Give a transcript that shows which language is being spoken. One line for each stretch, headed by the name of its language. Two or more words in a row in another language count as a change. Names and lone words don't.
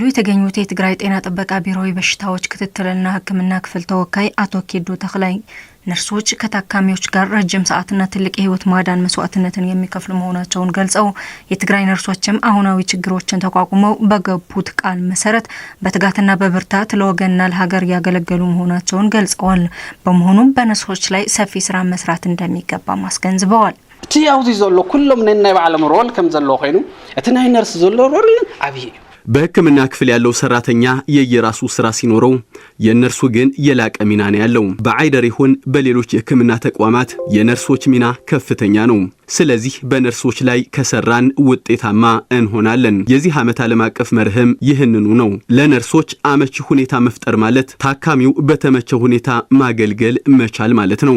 Amharic: የተገኙት የትግራይ ጤና ጥበቃ ቢሮ የበሽታዎች ክትትልና ሕክምና ክፍል ተወካይ አቶ ኬዶ ተክላይ ነርሶች ከታካሚዎች ጋር ረጅም ሰዓትና ትልቅ የህይወት ማዳን መስዋዕትነትን የሚከፍሉ መሆናቸውን ገልጸው የትግራይ ነርሶችም አሁናዊ ችግሮችን ተቋቁመው በገቡት ቃል መሰረት በትጋትና በብርታት ለወገንና ለሀገር ያገለገሉ መሆናቸውን ገልጸዋል። በመሆኑም በነርሶች ላይ ሰፊ ስራ መስራት እንደሚገባ አስገንዝበዋል።
Tigrinya: እቲ አውዚ ዘሎ ኩሎም ናይ ባዕሎም ሮል ከም ዘሎ ኮይኑ እቲ ናይ ነርስ ዘሎ ሮል ዓብይ
Amharic: በህክምና ክፍል ያለው ሰራተኛ የየራሱ ስራ ሲኖረው የነርሱ ግን የላቀ ሚና ነው ያለው። በአይደር ይሁን በሌሎች የህክምና ተቋማት የነርሶች ሚና ከፍተኛ ነው። ስለዚህ በነርሶች ላይ ከሰራን ውጤታማ እንሆናለን። የዚህ ዓመት ዓለም አቀፍ መርህም ይህንኑ ነው። ለነርሶች አመቺ ሁኔታ መፍጠር ማለት ታካሚው በተመቸ ሁኔታ ማገልገል መቻል ማለት ነው።